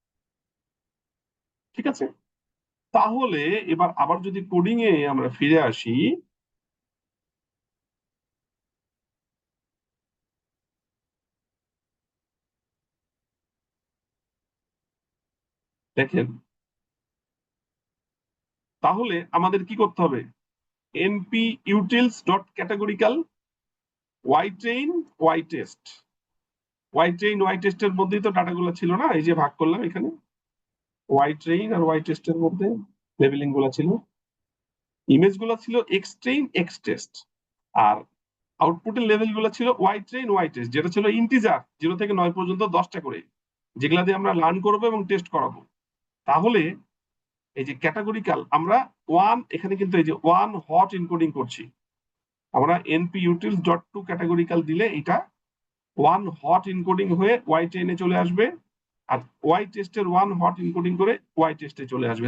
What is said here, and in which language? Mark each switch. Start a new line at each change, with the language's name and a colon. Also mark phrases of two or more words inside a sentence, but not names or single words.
Bangla: ঠিক আছে, তাহলে এবার আবার যদি কোডিং এ আমরা ফিরে আসি, দেখেন তাহলে আমাদের কি করতে হবে?
English: np utils dot categorical y train y test। y train y test
Bangla: এর মধ্যেই তো ডাটাগুলো ছিল না, এই যে ভাগ করলাম এখানে
English: y train
Bangla: আর
English: y test
Bangla: এর মধ্যে লেবেলিং গুলো ছিল।
English: ইমেজ
Bangla: গুলো ছিল
English: x train x test,
Bangla: আর আউটপুটের লেভেল গুলো ছিল
English: y train y test,
Bangla: যেটা ছিল ইন্টিজার 0 থেকে 9 পর্যন্ত 10টা করে, যেগুলা দিয়ে আমরা লার্ন করবো এবং টেস্ট করাবো। তাহলে এই যে ক্যাটাগরিক্যাল আমরা এখানে কিন্তু এই যে
English: 1 hot encoding
Bangla: করছি আমরা।
English: np utils dot to categorical
Bangla: দিলে এটা
English: 1 hot encoding
Bangla: হয়ে y ট্রেনে চলে আসবে, আর y টেস্টের
English: 1 hot encoding
Bangla: করে y টেস্টে চলে আসবে।